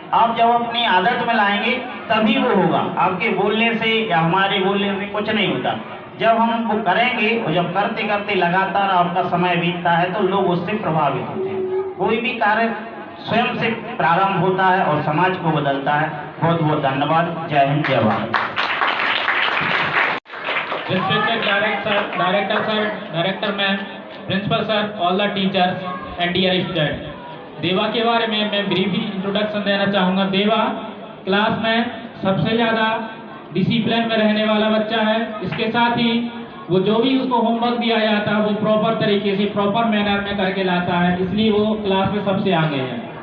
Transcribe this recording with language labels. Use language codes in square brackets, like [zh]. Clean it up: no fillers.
[hi] आप जब अपनी आदत में लाएंगे तभी वो होगा, आपके बोलने से या हमारे बोलने से कुछ नहीं होता। जब हम वो करेंगे और जब करते करते लगातार आपका समय बीतता है तो लोग उससे प्रभावित होते हैं। कोई भी कार्य स्वयं से प्रारंभ होता है और समाज को बदलता है। बहुत बहुत धन्यवाद। जय हिंद, जय Bharat. [en] Respected director sir, director ma'am, principal sir, all the teachers and dear students. [hi] देवा के बारे में मैं [en] brief introduction [hi] देना चाहूँगा। देवा क्लास में सबसे ज़्यादा डिसिप्लिन में रहने वाला बच्चा है। इसके साथ ही वो जो भी उसको होमवर्क दिया जाता है वो प्रॉपर तरीके से [en] proper manner [hi] में करके लाता है, इसलिए वो क्लास में सबसे आगे है।